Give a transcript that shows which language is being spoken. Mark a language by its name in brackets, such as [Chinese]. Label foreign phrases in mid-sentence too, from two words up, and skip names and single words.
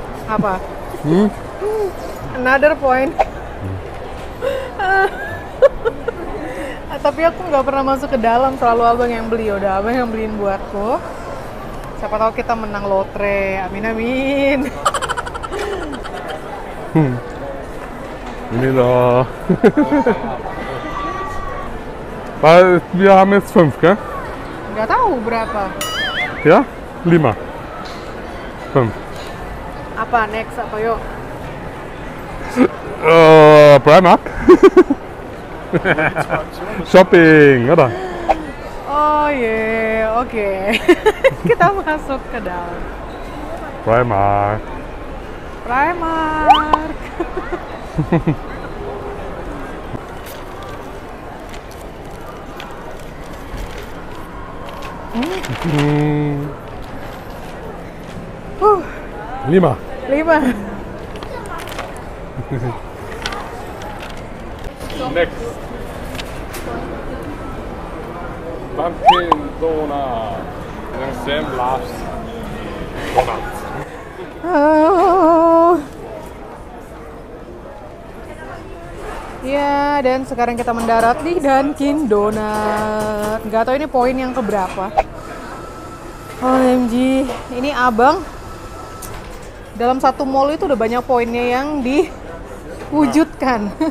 [Indonesian] Apa? Hmm? [English] Another point. [Indonesian] Tapi aku nggak pernah masuk ke dalam, selalu abang yang beli. Udah abang yang beliin buatku. Siapa tahu kita menang lotre. Amin amin. Ini loh. [German] Weil wir haben jetzt 5, gell? [Indonesian] Nggak tahu berapa. [German] Ja? 5. 5. [Indonesian] Apa next apa yuk? [German] Primark? Shopping, oder? [English] Oh yeah, [Indonesian] oke. Kita masuk ke dalam. Primark. Primark. Hmm. 5. 5. [English] Next. [Indonesian] Dunkin Donut. [English] Yang Sam loves donuts. Oh. [Indonesian] Ya, dan sekarang kita mendarat di Dunkin Donut. Nggak tahu ini poin yang keberapa. OMG, ini abang dalam satu mall itu udah banyak poinnya yang diwujudkan.